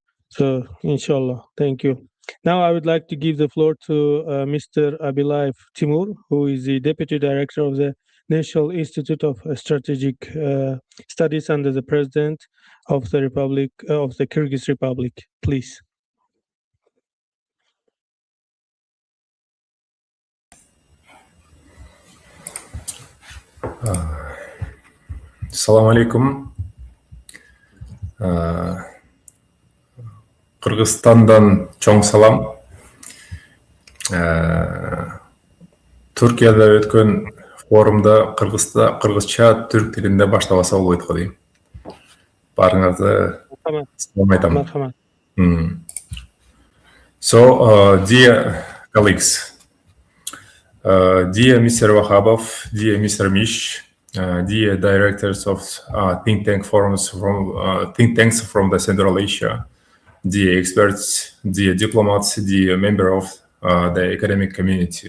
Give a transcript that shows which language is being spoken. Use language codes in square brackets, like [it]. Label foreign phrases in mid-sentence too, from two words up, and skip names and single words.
[en] So inshallah, thank you. Now I would like to give the floor to Mr. Abilayev Timur, who is the Deputy Director of the National Institute of Strategic Studies under the President of the Republic of the Kyrgyz Republic. Please. [ar] السلام عليكم. [ky] Kırgızстандан чоң салам. Түркияда өткөн форумда кыргызча түрк тилинде баштабаса болбойт го дейм. Баарыңарды салам айтам. [en] So, dear colleagues, dear Mr. Wahabov, dear Mr. Mish, dear directors of think tanks from the Central Asia, dear experts, dear diplomats, dear member of the academic community.